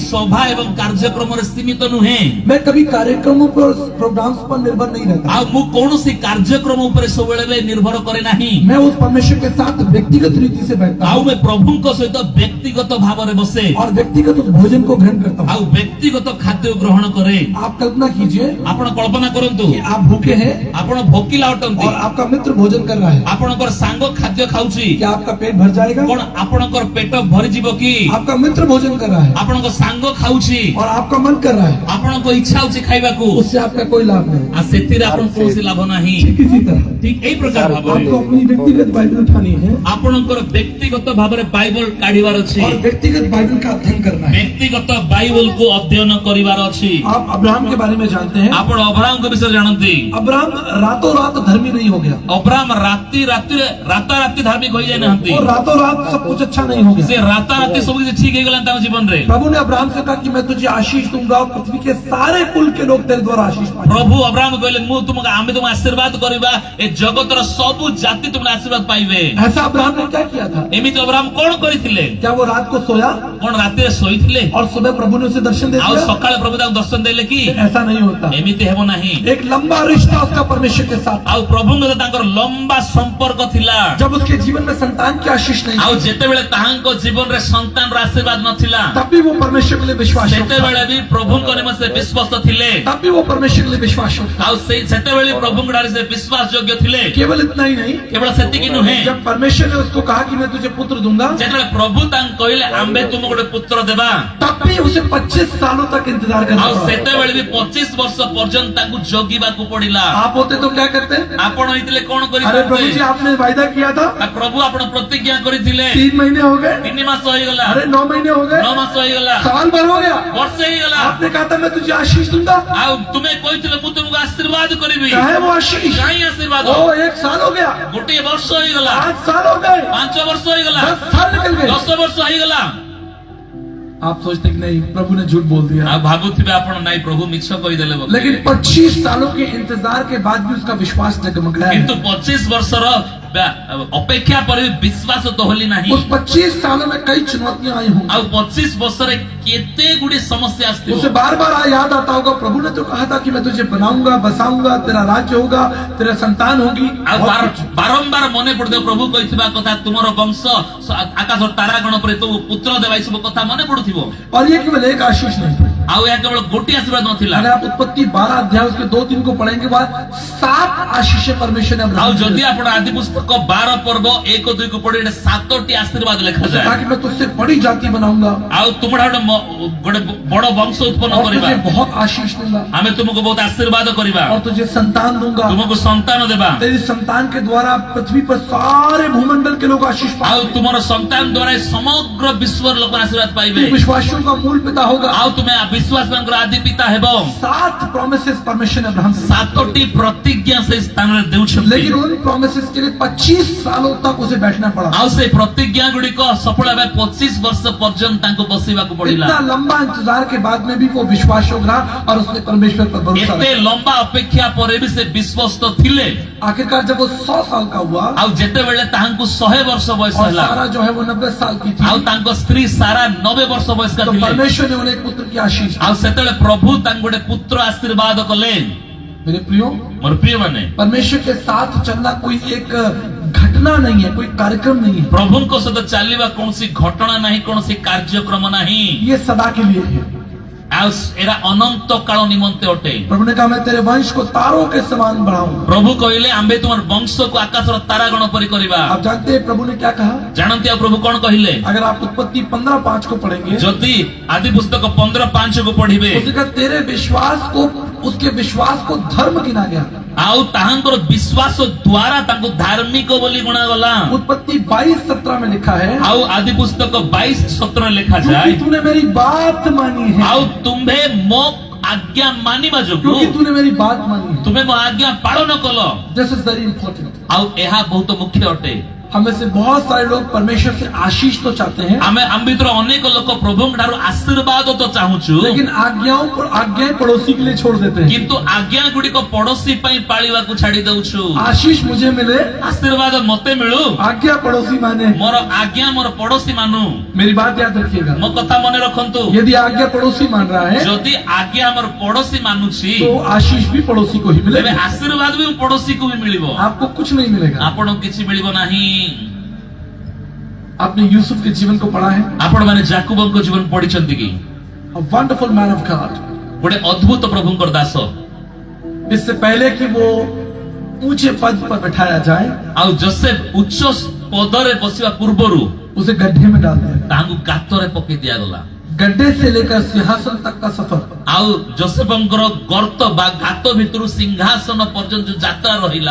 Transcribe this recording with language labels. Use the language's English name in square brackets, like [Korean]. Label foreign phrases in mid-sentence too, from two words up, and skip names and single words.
[Odia] ଏଇ ସଭା ଏବଂ କାର୍ଯ୍ୟକ୍ରମ ରେ ସୀମିତ ନୁହେଁ। [Hindi] मैं कभी कार्यक्रमों पर, प्रोग्राम्स पर निर्भर नहीं रहता। [Odia] ଆଉ ମୁଁ କୌଣସି କାର୍ଯ୍ୟକ୍ରମ ଉପର ସବୁବେଳେ ନିର୍ଭର କରେ ନାହିଁ। [Hindi] मैं उस परमेश्वर के साथ व्यक्तिगत रीति से बैठता [Odia] आउ [Hindi] हूँ, [Odia] ମୁଁ ପ୍ରଭୁଙ୍କ ସହିତ ବ୍ୟକ୍ତିଗତ ଭାବ ରେ ବସେ। [Hindi] और व्यक्तिगत उस भोजन को ग्रहण करता हूँ। [Odia] ଆଉ ବ୍ୟକ୍ତିଗତ ଖାଦ୍ୟ ଗ୍ରହଣ କରେ। [Hindi] आप कल्पना कीजिए [Odia] ଆପଣ କଳ୍ପନା କରନ୍ତୁ [Hindi] कि आप भूखे हैं [Odia] ଆପଣ ଭୋକିଲା ଅଟନ୍ତି, [Hindi] और आपका मित्र भोजन कर रहा है, [Odia] ଆପଣଙ୍କର ସାଙ୍ଗ ଖାଦ୍ୟ ଖାଉଛି, [Hindi] क्या आपका पेट भर जाएगा? [Odia] କଣ ଆପଣଙ୍କର ପେଟ ଭରିଯିବ କି? [Hindi] आपका मित्र भोजन कर रहा है [Odia] ଆପଣଙ୍କ ସାଙ୍ଗ ଖାଉଛି, [Hindi] और आपका मन कर रहा है, [Odia] ଆପଣଙ୍କ ଇଚ୍ଛା ହଉଛି ଖାଇବାକୁ, [Hindi] उससे आपका कोई लाभ नहीं। [Odia] ଆଉ ସେଥିରେ ଆପଣଙ୍କ କୌଣସି ଲାଭ ନାହିଁ। [Hindi] ठीक इसी तरह [Odia] ଠିକ ଏଇ ପ୍ରକାର ଭାବରେ [Hindi] आपको अपनी व्यक्तिगत बाइबल उठानी है [Odia] ଆପଣଙ୍କର ବ୍ୟକ୍ତିଗତ ଭାବରେ ବାଇବଲ କାଢିବାର ଅଛି, [Hindi] और व्यक्तिगत बाइबल का अध्ययन करना है। [Odia] ବ୍ୟକ୍ତିଗତ ବାଇବଲକୁ ଅଧ୍ୟୟନ କରିବାର ଅଛି। [Hindi] आप अब्राहम के बारे में जानते हैं। [Odia] ଆପଣ ଅବ୍ରାହମଙ୍କ ବିଷୟରେ ଜାଣନ୍ତି। [Hindi] अब्राहम रातों रात धर्मी नहीं हो गया [Odia] ଅବ୍ରାହମ ରାତାରାତି ଧାର୍ମିକ ହୋଇଯାଇ ନାହାନ୍ତି। [Hindi] और रातों रात सब कुछ अच्छा नहीं हो [Odia] ସେ [Hindi] गया। [Odia] ରାତାରାତି ସବୁ କିଛି ଠିକ ହେଇଗଲା ତାଙ୍କ ଜୀବନରେ। [Hindi] प्रभु ने अब्राहम से कहा कि मैं तुझे आशीष दूंगा और पृथ्वी के सारे कुल के लोग तेरे द्वारा आशीष पाएंगे। [Odia] ପ୍ରଭୁ ଅବ୍ରାହମ କହିଲେ ଆମେ ତୁମକୁ ଆଶୀର୍ବାଦ କରିବା, ଏ ଜଗତର ସବୁ ଜାତି ତୁମକୁ ଆଶୀର୍ବାଦ ପାଇବେ। [Hindi] ऐसा अब्राहम ने क्या किया था? [Odia] ଏମିତି ଅବ୍ରାହମ କଣ କରିଥିଲେ? [Hindi] क्या वो रात को सोया [Odia] କଣ ରାତିରେ ଶୋଇଥିଲେ [Hindi] और सुबह प्रभु ने उसे दर्शन दे [Odia] ଆଉ [Hindi] दिया? [Odia] ସକାଳେ ପ୍ରଭୁ ତାଙ୍କୁ ଦର୍ଶନ ଦେଲେ କି? [Hindi] ऐसा नहीं होता। [Odia] ଏମିତି ହେବ ନାହିଁ। [Hindi] एक लंबा रिश्ता उसका परमेश्वर के साथ। [Odia] ଆଉ ପ୍ରଭୁଙ୍କ ସହିତ ତାଙ୍କର ଲମ୍ବା ସମ୍ପର୍କ ଥିଲା। [Hindi] जब उसके जीवन में संतान की आशीष नहीं [Odia] ଆଉ [Hindi] थी, [Odia] ଯେତେବେଳେ ତାହାଙ୍କ ଜୀବନରେ ସନ୍ତାନର ଆଶୀର୍ବାଦ ନଥିଲା, [Hindi] तब भी वो परमेश्वर के लिए विश्वास [Odia] ସେତେବେଳେ ବି ପ୍ରଭୁଙ୍କ ନିମନ୍ତେ ବିଶ୍ୱାସ ଥିଲେ। [Hindi] तब भी वो परमेश्वर के लिए विश्वास [Odia] ଆଉ ସେତେବେଳେ ପ୍ରଭୁଙ୍କ ଠାରେ ସେ ବିଶ୍ୱାସ ଯୋଗ୍ୟ ଥିଲେ। [Hindi] केवल इतना ही नहीं, [Odia] କେବଳ ସେତିକି ନୁହେଁ, [Hindi] जब परमेश्वर ने उसको कहा कि मैं तुझे पुत्र दूंगा, [Odia] ଯେତେବେଳେ ପ୍ରଭୁ ତାଙ୍କୁ କହିଲେ ଆମ୍ଭେ ତୁମକୁ ଗୋଟେ ପୁତ୍ର ଦେବା, [Hindi] तब भी उसे 25 सालों तक इंतजार करना [Odia] ଆଉ [Hindi] पड़ा। [Odia] ସେତେବେଳେ ବି 25 ବର୍ଷ ପର୍ଯ୍ୟନ୍ତ ତାଙ୍କୁ ଜଗିବାକୁ ପଡିଲା। [Hindi] आप होते तो क्या करते? [Odia] ଆପଣ ହେଇଥିଲେ କଣ [Hindi] अरे प्रभु जी [Odia] କରିଥାନ୍ତେ? [Hindi] आपने वायदा किया था, [Odia] ପ୍ରଭୁ ଆପଣ ପ୍ରତିଜ୍ଞା କରିଥିଲେ, [Hindi] 3 महीने हो गए, [Odia] 3 ମାସ ହେଇଗଲା, [Hindi] अरे 9 महीने हो गए, [Odia] 9 ମାସ ହେଇଗଲା, [Hindi] साल भर हो गया, [Odia] ବର୍ଷେ ହେଇଗଲା, [Hindi] आपने कहा था मैं तुझे आशीष दूंगा। [Odia] ଆଉ ତୁମେ କହିଥିଲ ମୁଁ ତୁମକୁ ଆଶୀର୍ବାଦ କରିବି। [Hindi] क्या है वो आशीष? [Odia] କାହିଁ ଆଶୀର୍ବାଦ? [Hindi] ओ 1 साल हो गया, [Odia] ଗୋଟିଏ ବର୍ଷ ହେଇଗଲା, [Hindi] 8 साल हो गए, [Odia] 5 ବର୍ଷ ହେଇଗଲା, [Hindi] 10 साल निकल गए। [Odia] 10 ବର୍ଷ ହେଇଗଲା। [Hindi] आप सोचते कि नहीं प्रभु ने झूठ बोल दिया, [Odia] ଆଉ ଭାବୁଥିବେ ଆପଣ ନାଇଁ ପ୍ରଭୁ ମିଛ କହିଦେଲେ ବୋଧେ। [Hindi] लेकिन 25 सालों के इंतजार के बाद भी उसका विश्वास जगमगाया। [Odia] କିନ୍ତୁ 25 ବର୍ଷର ଅପେକ୍ଷା ପରେ ବି ବିଶ୍ୱାସ ଦୋହଲି ନାହିଁ। [Hindi] उस 25 सालों में कई चुनौतियां आई होंगी। [Odia] ଆଉ 25 ବର୍ଷରେ କେତେ ଗୁଡିଏ ସମସ୍ୟା ଆସିଥିବ। [Hindi] उसे बार बार याद आता होगा प्रभु ने तो कहा था कि मैं तुझे बनाऊंगा, बसाऊंगा, तेरा राज्य होगा, तेरा संतान होगी। [Odia] ଆଉ ବାରମ୍ବାର ମନେ ପଡୁଥିବ ପ୍ରଭୁ କହିଥିବା କଥା, ତୁମର ବଂଶ ଆକାଶ ତାରାଗଣ ପରେ ତୁ ପୁତ୍ର ଦେବା, ଏସବୁ କଥା ମନେ ପଡୁଥିବ। [Hindi] और ये केवल एक आशीष नहीं, [Odia] ଆଉ ଏହା କେବଳ ଗୋଟିଏ ଆଶୀର୍ବାଦ ନଥିଲା। [Hindi] अगर आप उत्पत्ति 12 अध्याय उसके 2-3 को पढ़ेंगे बाद 7 आशीषें परमेश्वर ने [Odia] ଆଉ [Hindi] अब्राहम को [Odia] ଯଦି [Hindi] दी। [Odia] ଆପଣ ଆଦି ପୁସ୍ତକ 12 ପର୍ବ 1-2 କୁ ପଢି 7ଟି ଆଶୀର୍ବାଦ [Hindi] उसे [Odia] ଲେଖାଯାଏ। [Hindi] कहा कि मैं तुझसे बड़ी जाति बनाऊंगा [Odia] ଆଉ ତୁମର ଗୋଟେ ବଡ ବଂଶ ଉତ୍ପନ୍ନ [Hindi] और [Odia] କରିବା, [Hindi] तुझे बहुत आशीष दूंगा [Odia] ଆମେ ତୁମକୁ ବହୁତ ଆଶୀର୍ବାଦ କରିବା, [Hindi] और तुझे संतान दूंगा। [Odia] ତୁମକୁ ସନ୍ତାନ ଦେବା, [Hindi] तेरी संतान के द्वारा पृथ्वी पर सारे भूमंडल के लोग आशीष [Odia] ଆଉ [Hindi] पाएंगे। [Odia] ତୁମର ସନ୍ତାନ ଦ୍ୱାରା ସମଗ୍ର ବିଶ୍ୱର ଲୋକ ଆଶୀର୍ବାଦ ପାଇବେ, [Hindi] तू विश्वासियों का मूल पिता होगा। [Odia] ଆଉ ତୁମେ ବିଶ୍ୱାସୀଙ୍କର ଆଦି ପିତା ହେବ। [Hindi] 7 प्रॉमिसेस परमेश्वर ने अब्राहम से दी। [Odia] 7ଟି ପ୍ରତିଜ୍ଞା ସେ ସ୍ଥାନରେ ଦେଉଛନ୍ତି। [Hindi] लेकिन उन प्रॉमिसेस के लिए 25 सालों तक उसे बैठना पड़ा। [Odia] ଆଉ ସେ ପ୍ରତିଜ୍ଞା ଗୁଡିକ ସଫଳ ହେବା 25 ବର୍ଷ ପର୍ଯ୍ୟନ୍ତ ତାଙ୍କୁ ବସିବାକୁ ପଡିଲା। [Hindi] इतना लंबा इंतजार के बाद में भी वो विश्वास योग रहा और उसने परमेश्वर पर भरोसा [Odia] ଏତେ [Hindi] रखा। [Odia] ଲମ୍ବା ଅପେକ୍ଷା ପରେ ବି ସେ ବିଶ୍ୱସ୍ତ ଥିଲେ। [Hindi] आखिरकार जब वो 100 साल का हुआ [Odia] ଆଉ ଯେତେବେଳେ ତାହାଙ୍କୁ 100 ବର୍ଷ ବୟସ [Hindi] और [Odia] ହେଲା, [Hindi] सारा जो है वो 90 साल की [Odia] ଆଉ [Hindi] थी, [Odia] ତାଙ୍କ ସ୍ତ୍ରୀ ସାରା 90 ବର୍ଷ ବୟସ୍କା [Hindi] तो [Odia] ଥିଲେ। [Hindi] परमेश्वर ने उन्हें एक पुत्र की आशीष दी। [Odia] ଆଉ ସେତେବେଳେ ପ୍ରଭୁ ତାଙ୍କୁ ଗୋଟେ ପୁତ୍ର ଆଶୀର୍ବାଦ କଲେ। [Hindi] मेरे प्रियो, [Odia] ମୋର ପ୍ରିୟ ମାନେ, [Hindi] परमेश्वर के साथ चलना कोई एक घटना नहीं है, कोई कार्यक्रम नहीं है, [Odia] ପ୍ରଭୁଙ୍କ ସହିତ ଚାଲିବା କୌଣସି ଘଟଣା ନାହିଁ, କୌଣସି କାର୍ଯ୍ୟକ୍ରମ ନାହିଁ। [Hindi] ये सदा के लिए है। [Odia] ଆଉ ଏରା ଅନନ୍ତ କାଳ ନିମନ୍ତେ ଅଟେ। [Hindi] प्रभु ने कहा मैं तेरे वंश को तारों के समान बढ़ाऊंगा। [Odia] ପ୍ରଭୁ କହିଲେ ଆମ୍ଭେ ତୁମର ବଂଶକୁ ଆକାଶର ତାରାଗଣ ପରି କରିବା। [Hindi] आप जानते हैं प्रभु ने क्या कहा? [Odia] ଜାଣନ୍ତି ଆଉ ପ୍ରଭୁ କଣ କହିଲେ? [Hindi] अगर आप उत्पत्ति 15:5 को पढ़ेंगे, [Odia] ଯଦି ଆଦି ପୁସ୍ତକ 15:5 କୁ ପଢିବେ, [Hindi] उसने कहा तेरे विश्वास को, उसके विश्वास को धर्म गिना गया। [Odia] ଆଉ ତାହାଙ୍କର ବିଶ୍ୱାସ ଦ୍ୱାରା ତାଙ୍କୁ ଧାର୍ମିକ ବୋଲି ଗଣାଗଲା। [Hindi] उत्पत्ति 22:17 में लिखा है, [Odia] ଆଉ ଆଦି ପୁସ୍ତକ 22:17 [Hindi] क्योंकि [Odia] ଲେଖାଯାଏ, [Hindi] तूने मेरी बात मानी है, [Odia] ଆଉ ତୁମ୍ଭେ ମୋ ଆଜ୍ଞା ମାନିବା ଯୋଗୁଁ [Hindi] क्योंकि तूने मेरी बात मानी है। [Odia] ତୁମେ ମୋ ଆଜ୍ଞା ପାଳନ କଲ। [English] This is very important. [Odia] ଆଉ ଏହା ବହୁତ ମୁଖ୍ୟ ଅଟେ। [Hindi] हमें से बहुत सारे लोग परमेश्वर से आशीष तो चाहते हैं, [Odia] ଆମେ ଆମ ଭିତରୁ ଅନେକ ଲୋକ ପ୍ରଭୁଙ୍କ ଠାରୁ ଆଶୀର୍ବାଦ ତ ଚାହୁଁଛୁ, [Hindi] लेकिन आज्ञाएं पड़ोसी के लिए छोड़ देते हैं। [Odia] କିନ୍ତୁ ଆଜ୍ଞା ଗୁଡିକ ପଡୋଶୀ ପାଇଁ ପାଳିବାକୁ ଛାଡି ଦଉଛୁ। [Hindi] आशीष मुझे मिले, [Odia] ଆଶୀର୍ବାଦ ମତେ ମିଳୁ, [Hindi] आज्ञा पड़ोसी माने। [Odia] ମୋର ଆଜ୍ଞା ମୋର ପଡୋଶୀ ମାନୁ। [Hindi] मेरी बात याद रखिएगा, [Odia] ମୋ କଥା ମନେ ରଖନ୍ତୁ, [Hindi] यदि आज्ञा पड़ोसी मान रहा है [Odia] ଯଦି ଆଜ୍ଞା ଆମର ପଡୋଶୀ ମାନୁଛି, [Hindi] तो आशीष भी पड़ोसी को ही [Odia] ତେବେ [Hindi] मिलेगा, [Odia] ଆଶୀର୍ବାଦ ବି ପଡୋଶୀକୁ ବି ମିଳିବ, [Hindi] आपको कुछ नहीं मिलेगा। [Odia] ଆପଣଙ୍କୁ କିଛି ମିଳିବ ନାହିଁ। [Hindi] आपने यूसुफ के जीवन को पढ़ा है? [Odia] ଆପଣ ମାନେ ଜାକୁବଙ୍କ ଜୀବନ ପଢିଛନ୍ତି କି? [English] A wonderful man of God. [Odia] ଗୋଟେ ଅଦ୍ଭୁତ ପ୍ରଭୁଙ୍କର ଦାସ। [Hindi] इससे पहले कि वो ऊंचे पद पर बैठाया जाए, [Odia] ଆଉ ଜୋସେଫ ଉଚ୍ଚ ପଦରେ ବସିବା ପୂର୍ବରୁ [Hindi] उसे गड्ढे में डाल दिया। [Odia] ତାଙ୍କୁ ଗାତରେ ପକେଇ ଦିଆ ଗଲା। [Hindi] गड्ढे से लेकर सिंहासन तक का सफर, [Odia] ଆଉ ଜୋସେଫଙ୍କର ଗର୍ତ୍ତ ବା ଗାତ ଭିତରୁ ସିଂହାସନ ପର୍ଯ୍ୟନ୍ତ ଯାତ୍ରା ରହିଲା।